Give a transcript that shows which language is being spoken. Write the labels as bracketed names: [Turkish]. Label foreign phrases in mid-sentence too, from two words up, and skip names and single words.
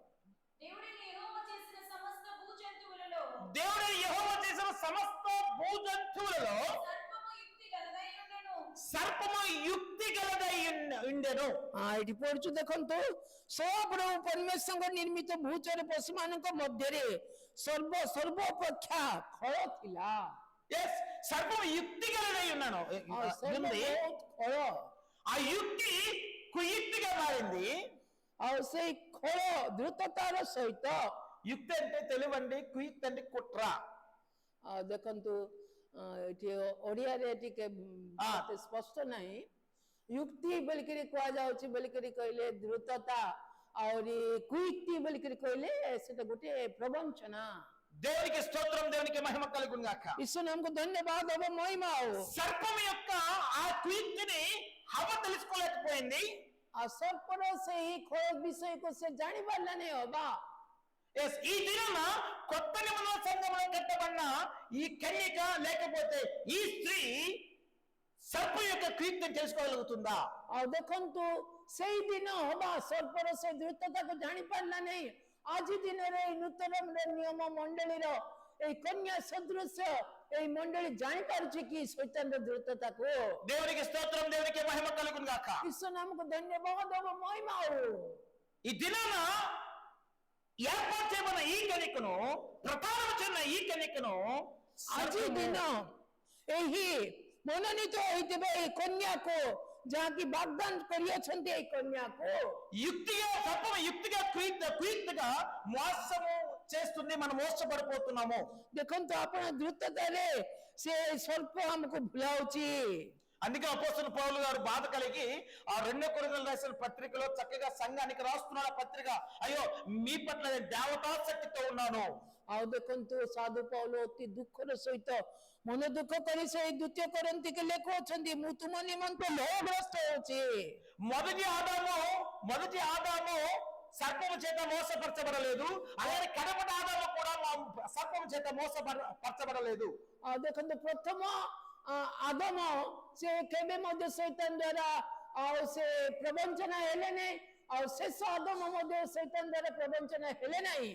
[Telugu] దేవుడు యెహోవా చేసిన సమస్త భూజంతువులలో సర్పము యుక్తి గలదై ఉండెను. [Odia] ଏଠି ପଢୁଛୁ ଦେଖନ୍ତୁ ସର୍ବପ୍ରଭୁ ପରମେଶ୍ୱରଙ୍କ ନିର୍ମିତ ଭୂଚର ପଶୁ ମାନଙ୍କ ମଧ୍ୟରେ ସର୍ବଅପେକ୍ଷା ଖଳ ଥିଲା। [Telugu] సర్పము యుక్తి గలదై ఉన్నాను [Odia] ଆଉ ସର୍ବ [Telugu] ఉంది. [Odia] ବହୁତ ଖଳ [Telugu] ఆ యుక్తి కుయుక్తిగా మారింది. [Odia] ଆଉ ସେଇ ଖଳ ଦ୍ରୁତତାର ସହିତ [Telugu] యుక్తి అంటే తెలివండి, కుయుక్తి అంటే కుట్ర. [Odia] ଆଉ ଦେଖନ୍ତୁ ଏଠି ଓଡ଼ିଆରେ ଟିକେ ଏତେ ସ୍ପଷ୍ଟ ନାହିଁ। ଯୁକ୍ତି ବୋଲିକରି କୁହାଯାଉଛି ବୋଲିକରି କହିଲେ ଦ୍ରୁତତା ଆହୁରି କୁୟୁକ୍ତି ବୋଲିକରି କହିଲେ ସେଟା ଗୋଟେ ପ୍ରବଞ୍ଚନା। [Telugu] దేవునికి స్తోత్రం, దేవునికి మహిమ కలుగును గాక. [Odia] ଈଶ୍ୱର ନାମକୁ ଧନ୍ୟବାଦ ଏବଂ ମହିମା ହଉ। [Telugu] సర్పం యొక్క ఆ కుయుక్తిని హవ్వ తెలుసుకోలేకపోయింది. [Odia] ଆଉ ସର୍ପର ସେହି ଖୋଳ ବିଷୟକୁ ସେ ଜାଣିପାରିଲାନି ହବା। [Telugu] ఈ దినాన కొత్త నిబంధన సంఘంలో కట్టబడిన ఈ కన్యక లేకపోతే ఈ స్త్రీ సర్పం యొక్క కుయుక్తిని తెలుసుకోగలుగుతుందా? [Odia] ଆଉ ଦେଖନ୍ତୁ ସେଇ ଦିନ ହବା ସର୍ପର ସେ ଦ୍ରୁତତାକୁ ଜାଣି ପାରିଲା ନାହିଁ। ଆଜି ଦିନରେ ଏଇ ନୂତନ ନିୟମ ମଣ୍ଡଳୀର ଏଇ କନ୍ୟା ସଦୃଶ ଏଇ ମଣ୍ଡଳୀ ଜାଣିପାରୁଛି କି ଶୈତାନର ଦ୍ରୁତତାକୁ? [Telugu] దేవునికి స్తోత్రం, దేవునికి మహిమ కలుగును గాక. [Odia] ଈଶ୍ୱର ନାମକୁ ଧନ୍ୟବାଦ ଏବଂ ମହିମା ହଉ। [Telugu] ఈ దినాన ఏర్పాటు చేయబడిన ఈ కన్యకను, ప్రధానం చెందిన ఈ కన్యకను [Odia] ଆଜି ଦିନ ଏହି ମନୋନୀତ ହୋଇଥିବା ଏଇ କନ୍ୟାକୁ ଯାହାକି ବାଗଦାନ କରିଅଛନ୍ତି ଏଇ କନ୍ୟାକୁ [Telugu] యుక్తిగా సర్పం యుక్తిగా కుయుక్తిగా మోసము చేస్తుంది. మనం మోసపడిపోతున్నాము. [Odia] ଦେଖନ୍ତୁ ଆପଣ ଦ୍ରୁତତାରେ ସେ ସର୍ପ ଆମକୁ ଭୁଲାଉଛି। [Telugu] అందుకే అపోస్తలుడు పౌలు గారు బాధ కలిగి ఆ 2 కొరింథీయులకు రాసిన పత్రికలో చక్కగా సంఘానికి రాస్తున్నాడు ఆ పత్రిక. అయ్యో మీ పట్ల నేను దేవతా శక్తితో ఉన్నాను. [Odia] ଆଉ ଦେଖନ୍ତୁ ସାଧୁ ପାଉଲ ଅତି ଦୁଃଖର ସହିତ ମନ ଦୁଃଖ କରି ସେ 2 కొరింథీయులకు ଲେଖୁଅଛନ୍ତି ମୁଁ ତୁମ ନିମନ୍ତେ ମୋହଗ୍ରସ୍ତ ହେଉଛି। [Telugu] మొదటి ఆదాము సర్పము చేత మోసపరచబడలేదు, అలాగే కడపటి ఆదాము కూడా సర్పము చేత మోసపరచబడలేదు। [Odia] ଆଉ ଦେଖନ୍ତୁ ପ୍ରଥମ ଆଦମ ସେ କେବେ ମଧ୍ୟ ଶୈତାନ ଦ୍ୱାରା ଆଉ ସେ ପ୍ରବଞ୍ଚନା ହେଲେ ନାହିଁ, ଆଉ ଶେଷ ଆଦମ ମଧ୍ୟ ଶୈତାନ ଦ୍ୱାରା ପ୍ରବଞ୍ଚନା ହେଲେ ନାହିଁ।